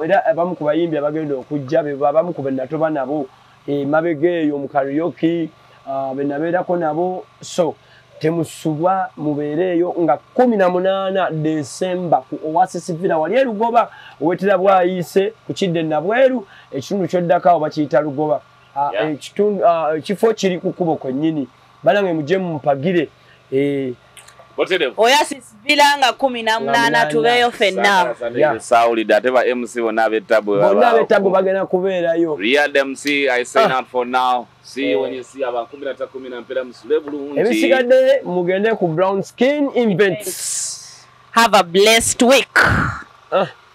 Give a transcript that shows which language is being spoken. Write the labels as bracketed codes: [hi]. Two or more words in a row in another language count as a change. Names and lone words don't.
[lg] era abamu ku bayimbi abagenda okujja abamu ku benatoba nabo mabegeeyo mu karaoke benabeerako nabo so temusubwa mubeereeyo nga 18 December ku Oasis Villa wali Lugoba owetera bwayise ku kidde nabweru ekitundu kyoddaka oba kiyita Lugoba ekifo kiri ku kubo kwennyini banange mujje mupagire Oasis Villa nga 18 tubeeyo fenna Sauli dateba MC bonna abetabu bagenda kubeerayo [en] Riyad MC I sign out for now see you when you see [lg] aba 10 na mpera musule bulungi ebisigadde mugende ku Brown Skin Invents [en] have a blessed week